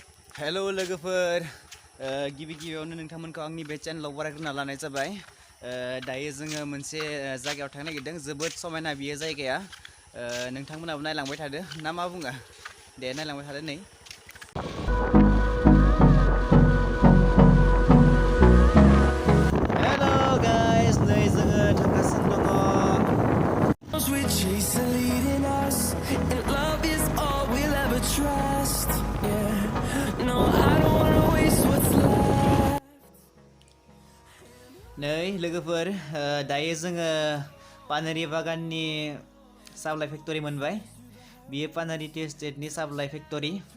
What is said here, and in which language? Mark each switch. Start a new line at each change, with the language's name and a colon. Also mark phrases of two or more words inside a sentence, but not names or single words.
Bodo: हेलो लोगोफोर गिबि गिबियावनो नोंथांमोनखौ आंनि बे चेनेलाव बरायग्रोना लानाय जाबाय दायो जोङो मोनसे जायगायाव थांनो नागिरदों जोबोद समायना बियो जायगाया नोंथांमोनाबो नायलांबाय थादो ना मा बुङो दे नायलांबाय थादो नै हेलो गाइस नै जोङो थांगासिनो दङ
English: We chase the leading us, and love is all we'll ever trust. Yeah, no, I don't wanna waste what's left.
Bodo: नै लोगोफोर दायो जोङो पानेरि बागाननि
English: supply factory
Bodo: मोनबाय बियो पानेरि टी एस्टेटनि
English: supply factory